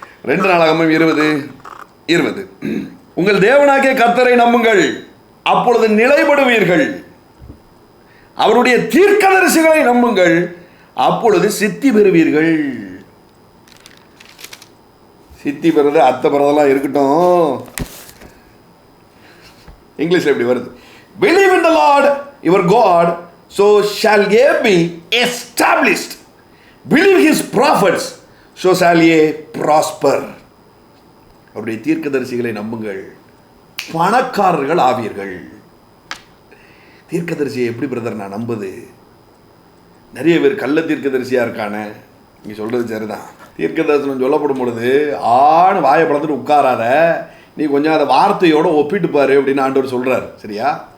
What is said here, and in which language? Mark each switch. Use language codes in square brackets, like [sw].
[ta] 2 நாளாகமம் 20:20. உங்கள் தேவனாகிய கர்த்தரை நம்புங்கள், அப்பொழுது நிலைப்படுவீர்கள். அவருடைய தீர்க்கதரிசிகளை நம்புங்கள், அப்பொழுது சித்தி பெறுவீர்கள். சித்தி பெறுறது அத்தை பெறதெல்லாம் இருக்கட்டும், இங்கிலீஷ் எப்படி வருது? [en] Believe in the Lord your God, so shall ye be established. Believe his prophets, so shall ye prosper. [ta] அவருடைய தீர்க்கதரிசிகளை நம்புங்கள், பணக்காரர்கள் ஆவீர்கள். தீர்க்கதரிசியை எப்படி பிரதர் நான் நம்புது? நிறைய பேர் கள்ள தீர்க்கதரிசியாக இருக்கானே. நீ சொல்கிறது சரிதான். தீர்க்கதரிசனம் சொல்லப்படும் பொழுது ஆண் வாயை பழந்துட்டு உட்காராத, நீ கொஞ்சம் அதை வார்த்தையோடு ஒப்பிட்டு பாரு அப்படின்னு ஆண்டவர் சொல்கிறார். சரியா?